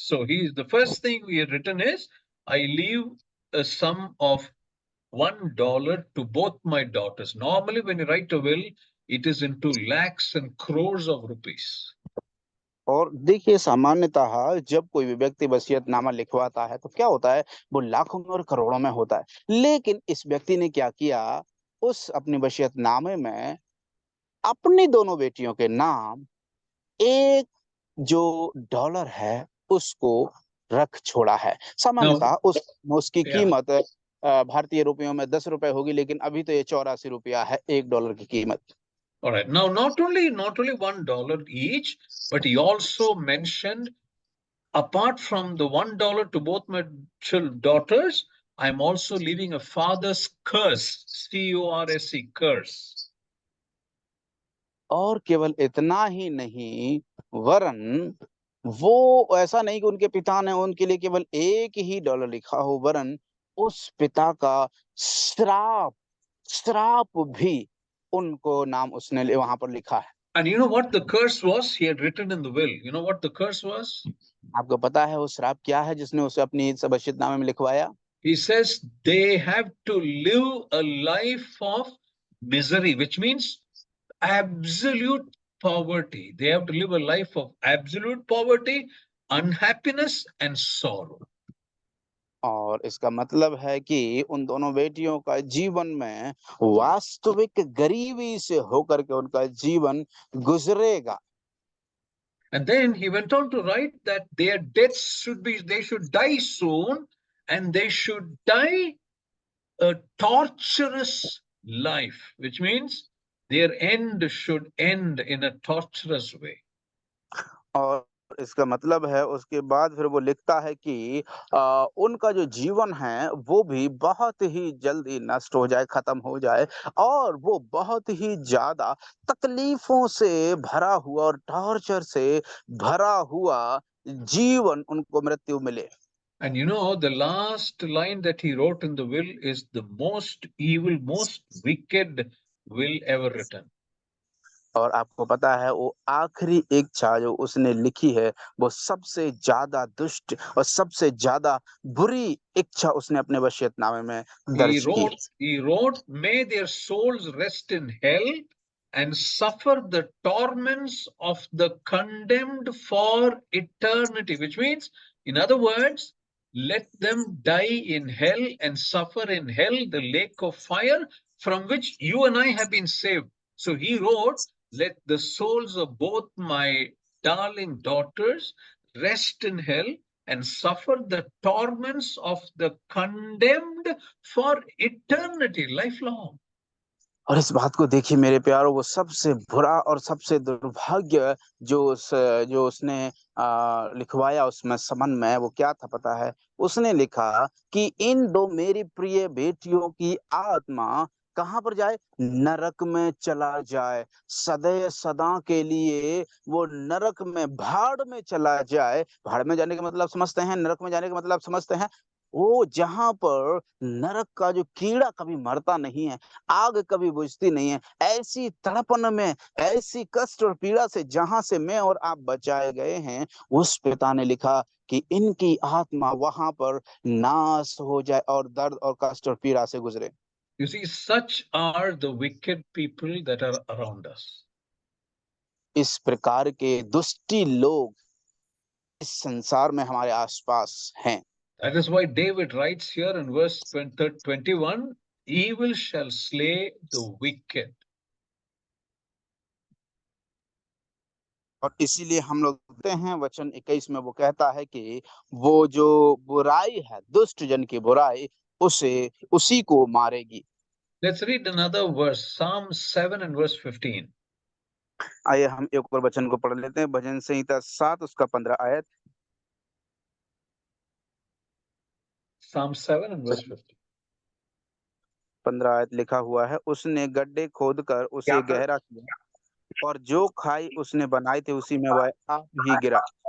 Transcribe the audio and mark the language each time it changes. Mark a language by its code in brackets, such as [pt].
[en] So the first thing we had written is, I leave a sum of $1 to both my daughters. Normally, when you write a will, it is into lakhs and crores of rupees. [hi] और देखिए सामान्यतः जब कोई भी व्यक्ति वसीयतनामा लिखवाता है तो क्या होता है, वो लाखों में और करोड़ों में होता है। लेकिन इस व्यक्ति ने क्या किया, उस अपने वसीयतनामे में अपनी दोनों बेटियों के नाम एक जो $1 है उसको रख छोड़ा है। सामान्यतः उसकी [en] Yeah. [hi] कीमत भारतीय रुपयों में 10 रुपए होगी, लेकिन अभी तो ये 84 रुपया है $1 की कीमत। [en] All right. Now, not only $1 each, but he also mentioned, apart from the $1 to both my daughters, I'm also leaving a father's curse, C-O-R-S-E, curse. [hi] और केवल इतना ही नहीं, वरन वो ऐसा नहीं कि उनके पिता ने उनके लिए केवल $1 लिखा हो, वरन उस पिता का श्राप श्राप भी उनको नाम उसने वहां पर लिखा है। [en] And you know what the curse was? He had written in the will. You know what the curse was? [hi] आपको पता है वो श्राप क्या है जिसने उसे अपनी सबश्चितनामे में लिखवाया? [en] He says they have to live a life of misery, which means absolute poverty. They have to live a life of absolute poverty, unhappiness, and sorrow. [hi] और इसका मतलब है कि उन दोनों बेटियों का जीवन में वास्तविक गरीबी से होकर के उनका जीवन गुजरेगा। [en] And then he went on to write that their deaths they should die soon, and they should die a torturous life, which means their end should end in a torturous way. [hi] और इसका मतलब है उसके बाद फिर वो लिखता है कि उनका जो जीवन है वो भी बहुत ही जल्दी नष्ट हो जाए, खत्म हो जाए, और वो बहुत ही ज्यादा तकलीफों से भरा हुआ और टॉर्चर से भरा हुआ जीवन उनको मृत्यु मिले। [en] And you know, the last line that he wrote in the will is the most evil, most wicked will ever written. [hi] और आपको पता है वो आखिरी इच्छा जो उसने लिखी है वो सबसे ज्यादा दुष्ट और सबसे ज्यादा बुरी इच्छा उसने अपने वसीयतनामे में दर्ज की। [en] He wrote, may their souls rest in hell and suffer the torments of the condemned for eternity, which means, in other words, let them die in hell and suffer in hell, the lake of fire from which you and I have been saved. So he wrote, let the souls of both my darling daughters rest in hell and suffer the torments of the condemned for eternity, lifelong. [hi] और इस बात को देखिए मेरे प्यारो, वो सबसे बुरा और सबसे दुर्भाग्य जो उसने लिखवाया उसमें संबंध में, वो क्या था पता है? उसने लिखा कि इन दो मेरी प्रिय बेटियों की आत्मा कहाँ पर जाए? नरक में चला जाए, सदैव सदा के लिए वो नरक में, भाड़ में चला जाए। भाड़ में जाने का मतलब समझते हैं? नरक में जाने का मतलब समझते हैं? वो जहाँ पर नरक का जो कीड़ा कभी मरता नहीं है, आग कभी बुझती नहीं है, ऐसी तड़पन में, ऐसी कष्ट और पीड़ा से जहां से मैं और आप बचाए गए हैं, उस पिता ने लिखा कि इनकी आत्मा वहां पर नाश हो जाए और दर्द और कष्ट और पीड़ा से गुजरे। [en] You see, such are the wicked people that are around us. [hi] इस प्रकार के दुष्टी लोग इस संसार में हमारे आसपास हैं। [en] That is why David writes here in verse 21, evil shall slay the wicked. [hi] और इसीलिए हम लोग देखते हैं वचन 21 में वो कहता है कि वो जो बुराई है, दुष्ट जन की बुराई, उसी को मारेगी। [en] Let's read another verse, Psalm 7 and verse 15. [hi] आइए हम एक और वचन को पढ़ लेते हैं, भजन संहिता 7 उसका 15 आयत। [en] Psalm 7 and verse 15. [hi] 15 आयत लिखा हुआ है, उसने गड्ढे खोदकर उसे गहरा किया और जो खाई उसने बनाए थे उसी में वह आप ही गिरा।